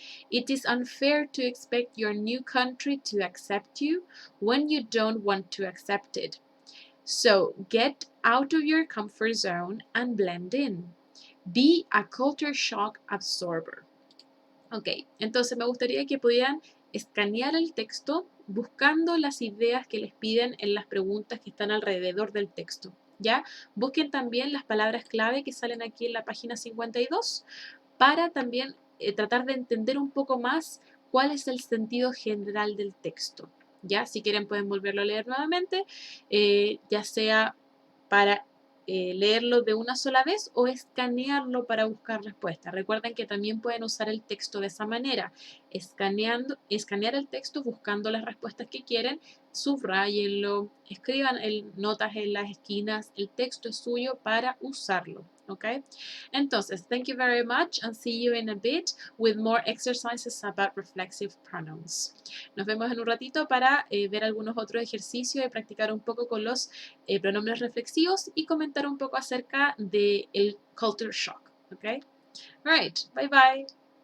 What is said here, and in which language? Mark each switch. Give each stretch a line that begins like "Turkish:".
English: It is unfair to expect your new country to accept you when you don't want to accept it. So get out of your comfort zone and blend in. Be a culture shock absorber.
Spanish: Ok, entonces me gustaría que pudieran escanear el texto buscando las ideas que les piden en las preguntas que están alrededor del texto. ¿Ya? Busquen también las palabras clave que salen aquí en la página 52 para también tratar de entender un poco más cuál es el sentido general del texto. ¿Ya? Si quieren pueden volverlo a leer nuevamente, ya sea para leerlo de una sola vez o escanearlo para buscar respuestas. Recuerden que también pueden usar el texto de esa manera, escanear el texto buscando las respuestas que quieren, subrayenlo, escriban notas en las esquinas, el texto es suyo para usarlo.
English: Okay? Entonces, thank you very much and see you in a bit with more exercises about reflexive pronouns.
Spanish: Nos vemos en un ratito para ver algunos otros ejercicios y practicar un poco con los pronombres reflexivos y comentar un poco acerca del culture shock.
English: Okay? All right. Bye bye.